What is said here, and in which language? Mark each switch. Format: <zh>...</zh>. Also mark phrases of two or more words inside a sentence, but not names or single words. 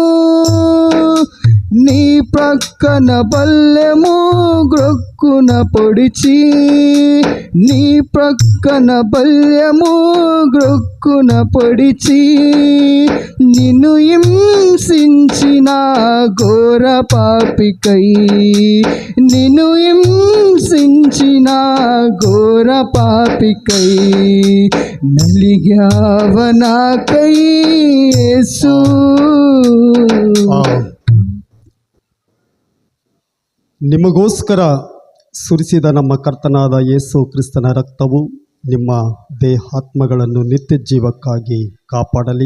<te>నీ ప్రక్కన బల్లెము గ్రొక్కున పొడిచి నీ ప్రక్కన బల్యము గ్రొక్కున పొడిచి నిన్ను హింసించిన ఘోర పాపికై నిన్ను హింసించిన ఘోర పాపికై నలిగావ నాకై యేసు</te> <kn>ನಿಮಗೋಸ್ಕರ ಸುರಿಸಿದ ನಮ್ಮ ಕರ್ತನಾದ ಯೇಸು ಕ್ರಿಸ್ತನ ರಕ್ತವು ನಿಮ್ಮ ದೇಹಾತ್ಮಗಳನ್ನು ನಿತ್ಯ ಜೀವಕ್ಕಾಗಿ ಕಾಪಾಡಲಿ.</kn>